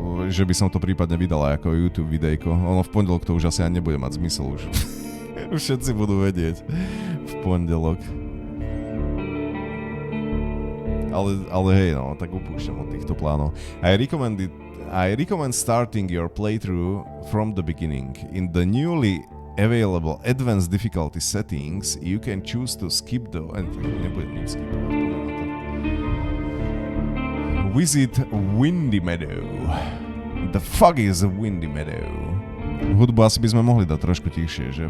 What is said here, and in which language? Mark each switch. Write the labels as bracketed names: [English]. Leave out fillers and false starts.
[Slovak] Že by som to prípadne vydal ako YouTube videjko. Ono v pondelok to už asi ani nebude mať zmysel už. Už všetci budú vedieť v pondelok. Ale hej, no, tak upúšťam od týchto plánov. [English] I recommend starting your playthrough from the beginning. In the newly available advanced difficulty settings, you can choose to skip the... [Slovak] Nebudem nič skipovať. [English] Visit Windy Meadow. The fuck is a Windy Meadow? [Slovak] Hudbu asi by sme mohli dať trošku tichšie, že?